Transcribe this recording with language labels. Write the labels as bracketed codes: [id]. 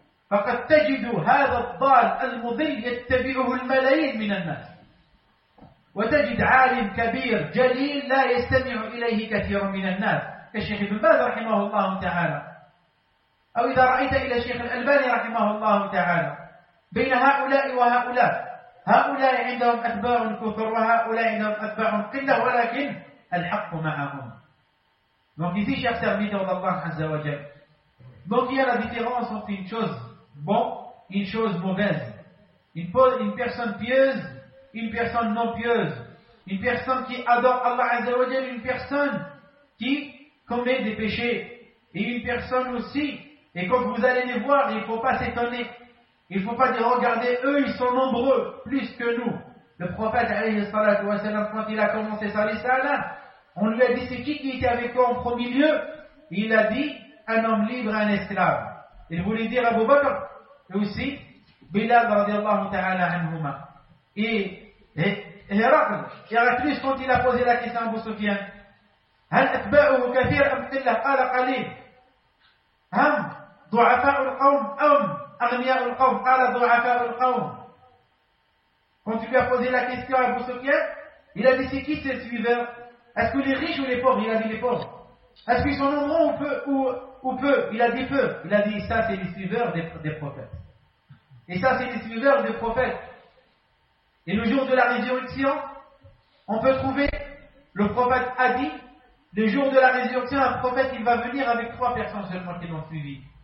[ar] فقد تجد هذا الضال المضل يتبعه الملايين من الناس، وتجد عالم كبير جليل لا يستمع إليه كثير من الناس كالشيخ ابن باز رحمه الله تعالى، أو إذا رأيت إلى الشيخ الألباني رحمه الله تعالى. بين هؤلاء وهؤلاء، هؤلاء عندهم أتباع كثر وهؤلاء عندهم أتباع قلة، ولكن الحق معهم. [fr] Donc ici, chers serviteurs d'Allah Azza wa Jal. Donc il y a la différence entre une chose bonne, une chose mauvaise. Une personne pieuse, une personne non pieuse. Une personne qui adore Allah Azza wa Jal, une personne qui commet des péchés. Et une personne aussi. Et quand vous allez les voir, il ne faut pas s'étonner. Il ne faut pas les regarder. Eux, ils sont nombreux, plus que nous. Le prophète, alayhi salatu wa sallam, quand il a commencé sa risala, on lui a dit: c'est qui était avec toi en premier lieu? Il a dit: un homme libre, un esclave. Il voulait dire Abu Bakr, et aussi Bilal, radiallahu ta'ala, anhumah. Et Hérakl, il y en a plus quand il a posé la question à Abu Sufyan: [ar] هل أتباعه كثير أم قلة؟ قال قليل. هم ضعفاء القوم أم أغنياء القوم؟ قال ضعفاء القوم. [fr] Quand tu lui as posé la question à Abu Sufyan, il a dit: c'est qui ces suiveurs? Est-ce que les riches ou les pauvres? Il a dit les pauvres. Est-ce qu'ils sont nombreux ou peu? Il a dit peu. Il a dit ça, c'est les suiveurs des prophètes. Et ça, c'est les suiveurs des prophètes. Et le jour de la résurrection, on peut trouver, le prophète a dit, le jour de la résurrection, un prophète, il va venir avec trois personnes seulement qui l'ont suivi.